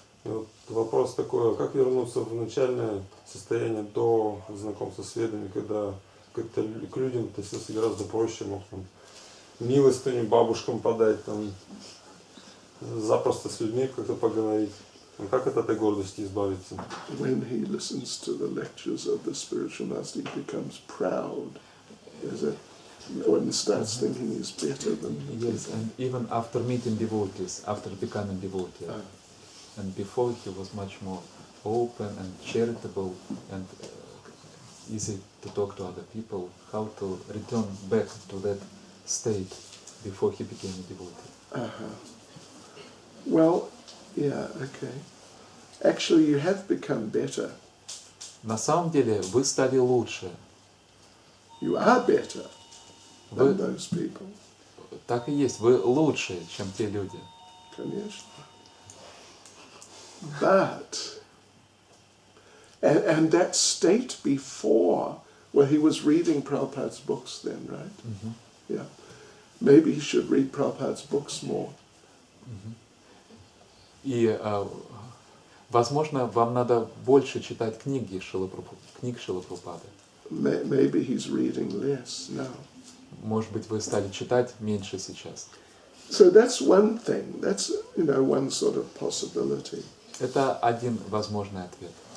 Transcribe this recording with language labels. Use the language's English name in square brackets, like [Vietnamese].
[Russian] И вот вопрос такой, как вернуться в начальное состояние до знакомства с ведами, когда как-то к людям относился гораздо проще, мог там милостыню бабушкам подать, там, запросто с людьми как-то поговорить. Как от этой гордости избавиться? [English] When he listens to the lectures of the spiritual master, he becomes proud. When he starts thinking he's better than Yes, and even after meeting devotees, after becoming devotee, and before he was much more open and charitable and easy to talk to other people, how to return back to that state before he became a devotee. Well, yeah, okay. Actually, you have become better. [Russian] На самом деле вы стали лучше. [English] You are better than [Russian] Вы, [English] those people. [Russian] так и есть, вы лучше, чем те люди. Конечно. [English] But, and that state before, well, he was reading Prabhupada's books then, right? Mm-hmm. Yeah. Maybe he should read Prabhupada's books more. Mm-hmm. [Russian] И, возможно, вам надо больше читать книги Шрилы Прабхупады. [English] Maybe he's reading less now. [Russian] Может быть, вы стали читать меньше сейчас. [English] So that's one thing. That's, one sort of possibility. [Russian] Это один возможный ответ.